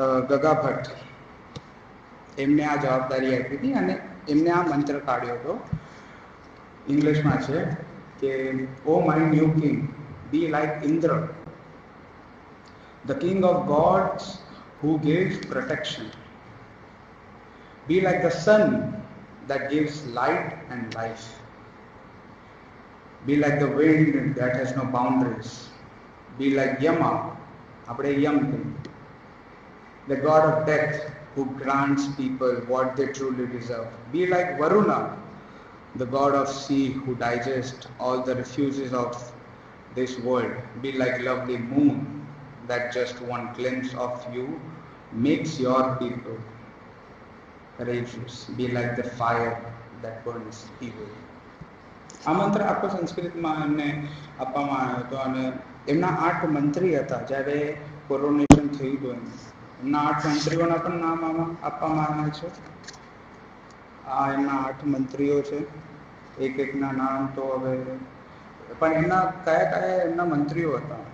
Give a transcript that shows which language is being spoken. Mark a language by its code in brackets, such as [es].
[gu] ગગા ભટ્ટ, એમને આ જવાબદારી આપી હતી અને એમને આ મંત્ર કાઢ્યો હતો. ઇંગ્લિશમાં છે કે [en] O my new king, be like Indra, the king of gods who gives protection. Be like the sun that gives light and life. Be like the wind that has no boundaries. Be like Yama, [gu] આપણે યમ કહીએ, [en] the god of death who grants people what they truly deserve. Be like Varuna, the god of sea who digests all the refuges of this world. Be like lovely moon that just one glimpse of you makes your people courageous. Be like the fire that burns evil. [gu] આ મંત્ર આખો સંસ્કૃતમાં એમને આપવામાં આવ્યો હતો અને એમના 8 મંત્રી હતા જ્યારે કોરોનેશન થયું હતું. એમના 8 મંત્રીઓના પણ નામ આમાં આપવામાં આવ્યા છે. આ એમના 8 મંત્રીઓ છે. એકના નામ તો હવે પણ એમના કયા એમના મંત્રીઓ હતા?